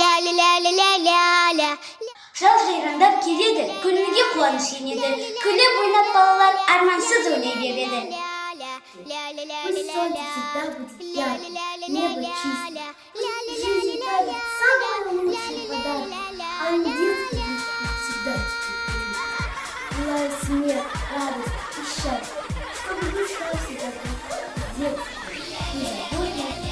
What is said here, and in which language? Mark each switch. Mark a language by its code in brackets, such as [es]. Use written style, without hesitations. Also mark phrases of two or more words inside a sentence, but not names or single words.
[kk] Жал жайраңдап келеді, көңілге қуаныш енеді. Күліп ойнап балалар армансыз ойнай береді. [ru] Пусть солнце всегда будет ярким, небо чистым. Жизнь дарит самый лучший подарок, а не детский мечты всегда теперь. Желаю смех, радость и счастье, чтобы душа всегда была детской, беззаботной.